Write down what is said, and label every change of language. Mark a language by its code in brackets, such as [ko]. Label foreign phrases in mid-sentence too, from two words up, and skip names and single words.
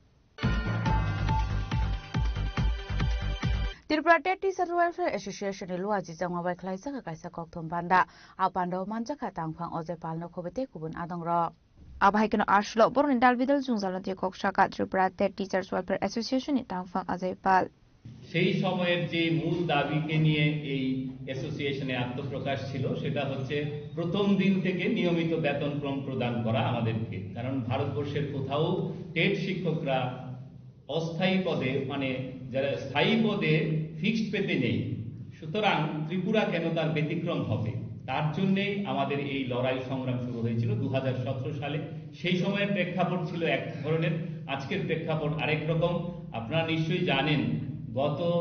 [trp] Tripura State Teachers Welfare Association Luwa Jijang Wabai Klaisa ka kaisa kokthom banda apando manjaka tangphang oje palno khobete kubun adongro abai kino ashlo boron dalbidal jungzalante kokshaka Tripura State Teachers Welfare Association ni tangphang ajay pal [bn] সেই সময়ের যে মূল দাবিকে নিয়ে এই অ্যাসোসিয়েশনে আত্মপ্রকাশ ছিল সেটা হচ্ছে প্রথম দিন থেকে নিয়মিত বেতনক্রম প্রদান করা আমাদেরকে কারণ ভারতবর্ষের কোথাও টেট শিক্ষকরা অস্থায়ী পদে মানে যারা স্থায়ী পদে ফিক্সড পেতে নেই সুতরাং ত্রিপুরা কেন তার ব্যতিক্রম হবে তার জন্যই আমাদের এই লড়াই সংগ্রাম শুরু হয়েছিল 2017 সালে সেই সময়ের প্রেক্ষাপট ছিল এক ধরনের আজকের প্রেক্ষাপট আরেক রকম আপনারা নিশ্চয়ই জানেন গত